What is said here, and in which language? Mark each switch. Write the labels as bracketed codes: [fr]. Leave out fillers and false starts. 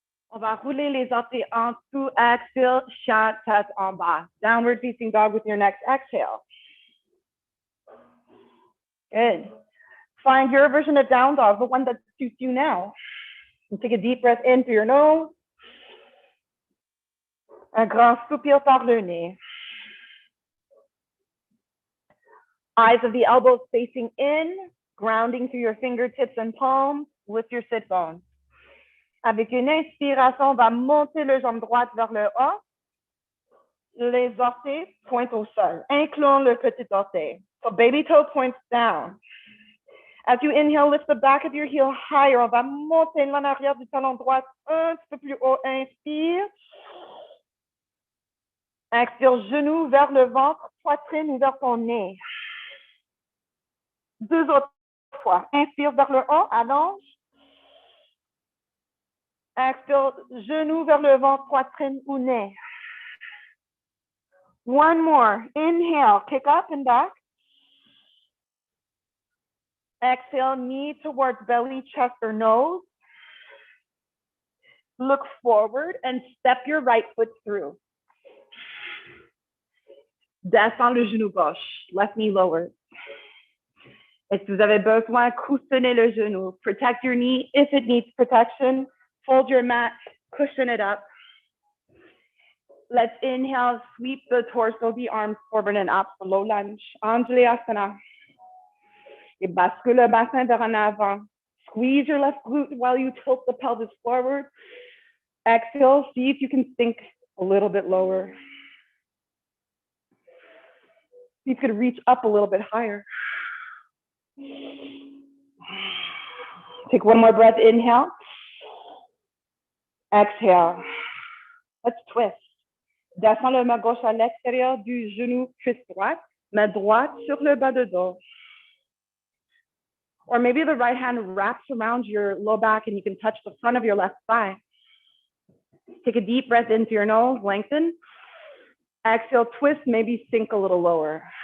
[fr] On va rouler les orteils en dessous. Exhale, chat, tête en bas. [en] Downward facing dog with your next exhale. Good. Find your version of down dog, the one that suits you now. And take a deep breath in through your nose. [fr] Un grand soupir par le nez. [en] Eyes of the elbows facing in, grounding through your fingertips and palms. Lift your sit bones. [fr] Avec une inspiration, on va monter le jambe droite vers le haut. Les orteils pointent au sol. Incline le petit orteil. [en] So baby toe points down. As you inhale, lift the back of your heel higher. [fr] On va monter l'en arrière du talon droit un petit peu plus haut. Inspire. Expire, genou vers le ventre, poitrine ou vers ton nez. 2 autres fois. Inspire vers le haut, allonge. Expire, genou vers le ventre, poitrine ou nez. [en] One more. Inhale, kick up and back. Exhale, knee towards belly, chest, or nose. Look forward and step your right foot through. [fr] Descends le genou gauche, [en] left knee lower. [fr] Et si vous avez besoin, coussonnez le genou. [en] Protect your knee if it needs protection. Fold your mat, cushion it up. Let's inhale, sweep the torso, the arms forward and up, low lunge. [sa] Anjali Asana. [fr] Et bascule le bassin vers en avant. [en] Squeeze your left glute while you tilt the pelvis forward. Exhale, see if you can sink a little bit lower. See if you could reach up a little bit higher. Take one more breath, inhale. Exhale. Let's twist. [fr] Descends le main gauche à l'extérieur du genou, cuisse droite. Main droite sur le bas de dos. [en] Or maybe the right hand wraps around your low back and you can touch the front of your left thigh. Take a deep breath into your nose, lengthen. Exhale, twist, maybe sink a little lower.